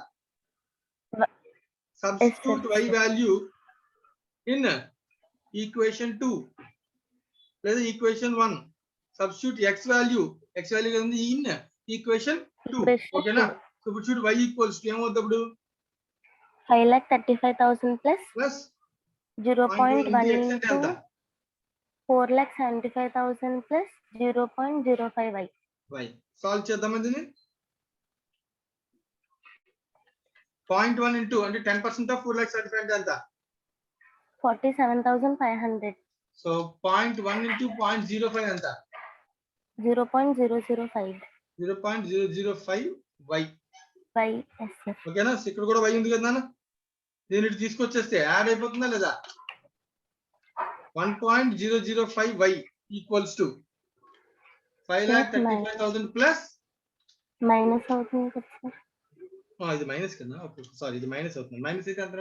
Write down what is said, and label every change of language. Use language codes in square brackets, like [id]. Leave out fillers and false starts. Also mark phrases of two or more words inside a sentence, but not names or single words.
[en] substitute y value in equation 2 లేదా ఈక్వేషన్ 1. substitute x value ఉంది in equation 2. [te] ఓకేనా? సో ఇప్పుడు చూడు y [en] equals to [te] ఏమవుతుంది అప్పుడు [en] 5,35,000 plus ప్లస్ 0.1 [te] x అంటే ఎంత? [en] into 4,75,000 plus 0.05y. [te] y సాల్వ్ చేద్దాం దీన్ని. 0.1 ఇంటూ అంటే 10% ఆఫ్ 4,75,000 అంటే ఎంత? 47,500. సో 0.1 ఇంటూ 0.05 ఎంత? 0.005 0.005 y. [en] y. Yes, sir. [te] ఓకేనా? సో ఇక్కడ కూడా y ఉంది కదా నాన్న. దీన్ని ఇటు తీసుకొచ్చేస్తే యాడ్ అయిపోతుందా లేదా? [en] 1.005 y equals to 5,35,000 plus [te] మైనస్ అవుతుంది కదా సార్. ఇది మైనస్ కదా. [en] okay sorry, [te] ఇది మైనస్ అవుతుంది. మైనస్ అయితే ఎంత?